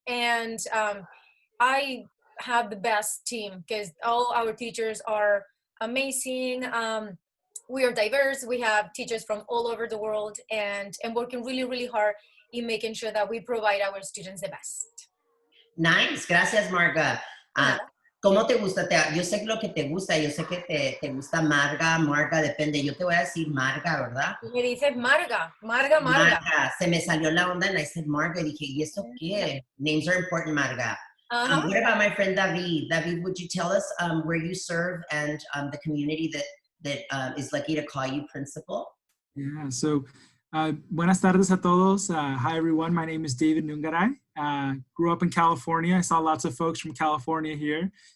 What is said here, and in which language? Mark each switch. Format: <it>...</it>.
<en>And I have the best team because all our teachers are amazing. We are diverse. We have teachers from all over the world and working really, really hard in making sure that we provide our students the best. Nice,</en> <es>gracias Marga. Ah, ¿cómo te gusta? Yo sé lo que te gusta, yo sé que te gusta Marga, Marga, depende. Yo te voy a decir Marga, ¿verdad? Me dices Marga, Marga, Marga. Marga, se me salió la onda</es> <en>and I said</en> <es>Marga, dije, ¿y eso qué?</es> <en>Names are important, Marga. What about my friend David? David, would you tell us where you serve and the community that is lucky to call you principal? Yeah, so</en> <es>buenas tardes a todos.</es> <en>Hi, everyone. My name is David Nungaray. Grew up in California. I saw lots of folks from California here.</en>